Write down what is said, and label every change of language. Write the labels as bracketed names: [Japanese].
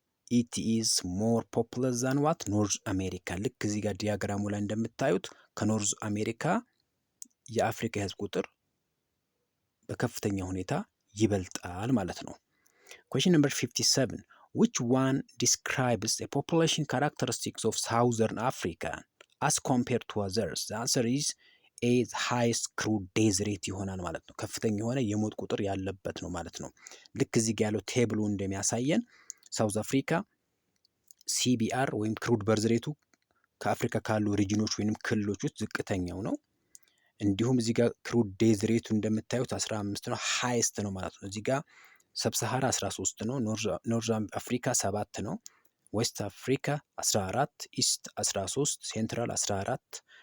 [English] it is more populous than what North America። [Amharic] ልክ እዚህ ጋር ዲያግራሙ ላይ እንደምታዩት ከኖርዝ አሜሪካ የአፍሪካ የህዝብ ቁጥር በከፍተኛ ሁኔታ ይበልጣል ማለት ነው። [English] Question number 57. Which one describes the population characteristics of Southern Africa as compared to others? The answer is A. highest crude death rate [Amharic] ይሆናል ማለት ነው። ከፍተኛ የሆነ የሞት ቁጥር ያለበት ነው ማለት ነው። ልክ እዚህ ጋር ያለው ቴብሉ እንደሚያሳየን ሳውዝ አፍሪካ ሲቢአር ወይም ክሩድ በርዝ ሬቱ ከአፍሪካ ካሉ ሪጅኖች ወይም ክልሎች ውስጥ ዝቅተኛው ነው። እንዲሁም እዚህ ጋር ክሩድ ዴዝ ሬቱ እንደምታዩት 15 ነው፣ ሃይስት ነው ማለት ነው። እዚህ ጋር ሰብሳሃራ 13 ነው፣ ኖርዝ አፍሪካ 7 ነው፣ ዌስት አፍሪካ 14፣ ኢስት 13፣ ሴንትራል 14፣